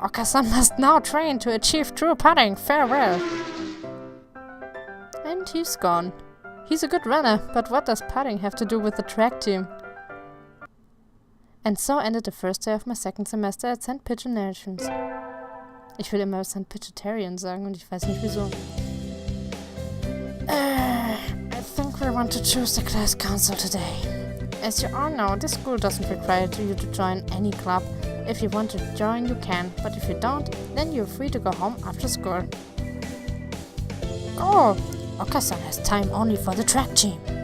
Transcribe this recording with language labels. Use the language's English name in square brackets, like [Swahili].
[English] Oko-san must now train to achieve true pudding. Farewell. And he's gone. He's a good runner, but what does pudding have to do with the track team? And so ended the first day of my second semester at St. [German] Pigeonations. Ich will immer St. Pigetarian sagen und ich weiß nicht wieso. [English] I think we want to choose the class council today. As you all know, this school doesn't require you to join any club. If you want to join, you can, but if you don't, then you're free to go home after school. Oh, Oko-san has time only for the track team.